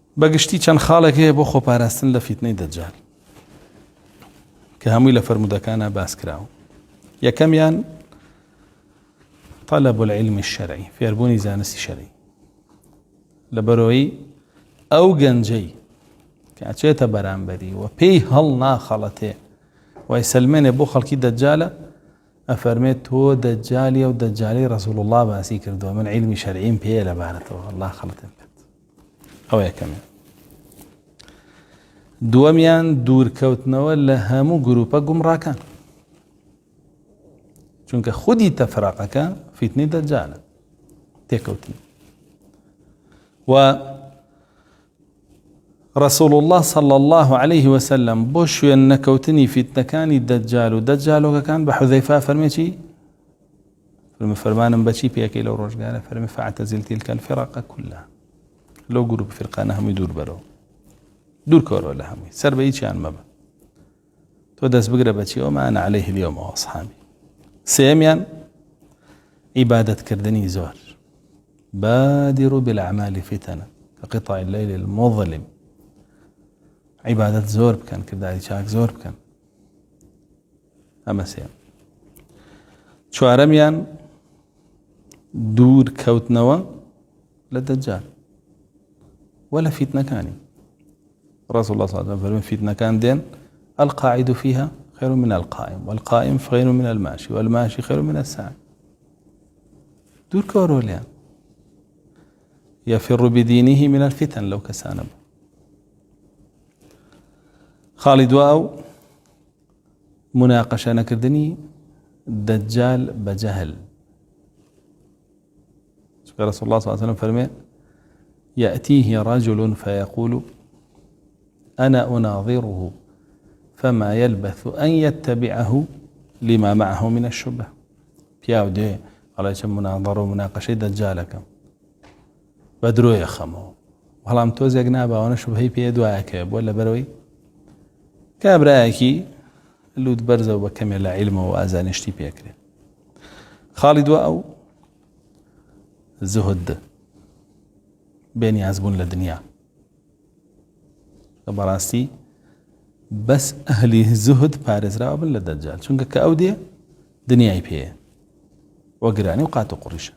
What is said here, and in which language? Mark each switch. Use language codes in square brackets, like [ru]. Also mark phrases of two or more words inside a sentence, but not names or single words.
[ckb] بەگشتی چەند خاڵێک هەیە بۆ خۆپاراستن لە فیتنەی دەجال کە هەمووی لە فەرمودەکانە باس کراوە. [ar] یەکەمیان طلب العلم الشرعي، [ckb] فێربوونی زانستی شەرعی، لەبەرەوەی ئەو گەنجەی کە ئەچێتە بەرامبەری و پێی هەڵ ناخەڵەتێ وای سلمێنێ بۆ خەڵکی دەجالە، ئەفەرمێت تۆ دەجالی و دەجالی ڕەسوڵ الله باسی کردووە، من عیلمی شەرعیم پێیە لەبارەتەوە، الله خەڵەتێن پێت. ئەوە یەکەمیان. دووەمیان دوورکەوتنەوە لە هەموو گروپە گومڕاکان، چونکە خودی تەفراقەکە فیتنەی دەجالە، تێکەوتن. و [ar] رسول الله صلى الله عليه وسلم [ckb] بۆ شوێن نەکەوتنی فیتنەکانی دەجال و دەجالۆکەکان بە حوذەیفا فەرمێکی فەرمانم بەچی پێکەی لەو ڕۆژگارە، فەرمی [ar] فاعتزل تلك الفرق كلها، [ckb] لەو گروپ فرقانە هەمووی دوور بەرەوە، دوور کەوەرەوە لە هەمووی، سەر بە هیچیان مەبە، تۆ دەست بگرە بەچی [ar] وما أنا عليه اليوم وأصحابي. [ckb] سێمیان عیبادەتکردنی زۆر، [ar] بادروا بالأعمال فتنة كقطع الليل المظلم، [ckb] عیبادەت زۆر بکەن، کرداری چاک زۆر بکەن. ئەمە سێم. چوارەمیان دوور کەوتنەوە لە دەجال ولا فیتنەکانی. [ar] رسول الله صلى الله عليه وسلم [ckb] فەرمێ فیتنەکان دێن [ar] القاعد فيها خير من القائم والقائم خير من الماشي والماشي خير من الساعي. [ckb] دوور کەوەرەوە لێیان. [ar] يفر بدينه من الفتن لو كسانب. [ckb] خاڵی دواو مناقەشە نەکردنی دەجال بەجەهل. [ar] رسول الله صلى الله عليه وسلم فرمي يأتيه رجل فيقول أنا أناظره فما يلبث أن يتبعه لما معه من الشبه. [ckb] پیاو دێ ئەڵێ چەند مناظەڕە و مناقەشەی دەجالەکەم بەدرۆ یەخەمەوە، بەڵام تۆزێک ناباوانە شوبهەی پێ دوایەکەوێ بۆ لەبەرەوەی کابرایەکی لوت بەرزە و بە کەمێ لە عیلمەوە و ئازانشتی پێکرێت. خاڵی دوا ئەو زهد، بێنیازبوون لە دنیا، کە بەڕاستی بەس ئەهلی زهد پارێزراوە بن لە دەجال، چونکە کە ئەو دێ دنیای پێیە وەگرانی و قات و قڕیشە.